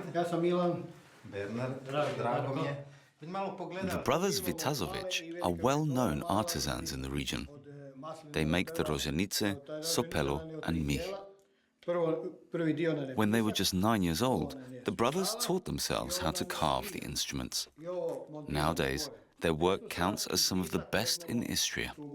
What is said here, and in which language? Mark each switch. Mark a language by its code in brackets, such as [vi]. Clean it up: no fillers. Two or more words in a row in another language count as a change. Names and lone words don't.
[hr] ja sam Milan. Bernard, drago mi je. Malo pogledaj. [en] The brothers Vitazovic are well-known artisans in the region. They make the Raschinice, sopelo and mich. When they were just 9 years old, the brothers taught themselves how to carve the instruments. Nowadays, their work counts as some of the best in Istria.